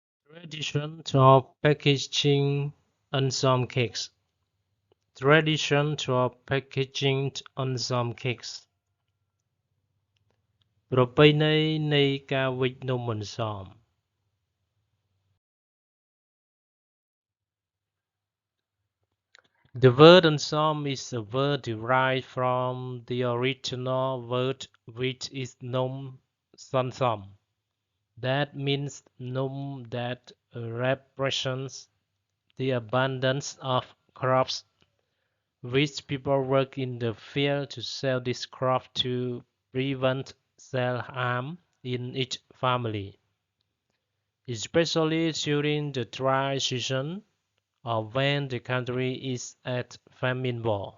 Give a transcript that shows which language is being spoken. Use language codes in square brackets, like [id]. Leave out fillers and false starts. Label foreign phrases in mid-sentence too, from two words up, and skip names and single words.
[en] Tradition of packaging Ansam cakes. Tradition of packaging Ansam cakes [km] ប្រពៃណីនៃការវេចនំអន្សម [en] The word Ansam is a word derived from the original word which is nom sansam. That means nom that represents the abundance of crops which people work in the field to sell this crop to prevent self-harm in each family, especially during the dry season or when the country is at famine war.